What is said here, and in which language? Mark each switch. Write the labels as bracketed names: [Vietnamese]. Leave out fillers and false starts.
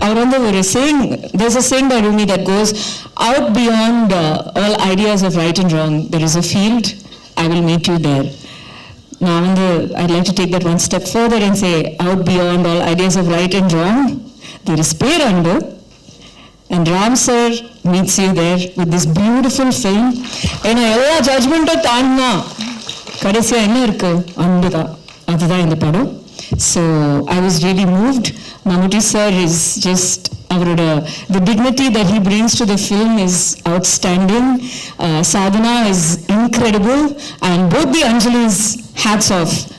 [Tamil] அவர் வந்து ஒரு [English] there's a saying by Rumi that goes out beyond all ideas of right and wrong there is a field, I will meet you there. [Tamil] நான் வந்து [English] I'd like to take that one step further and say out beyond all ideas of right and wrong there is பேரன்பு, and Ram sir meets you there with this beautiful film. [Tamil] ஏன்னா எல்லா ஜட்ஜ்மெண்ட்டும் தாண்டினா கடைசியா என்ன இருக்கு? அன்பு தான். அதுதான் இந்த படம். [English] So I was really moved. Mammootty sir is just the dignity that he brings to the film is outstanding. Sadhana is incredible, and both the Anjalis, hats off.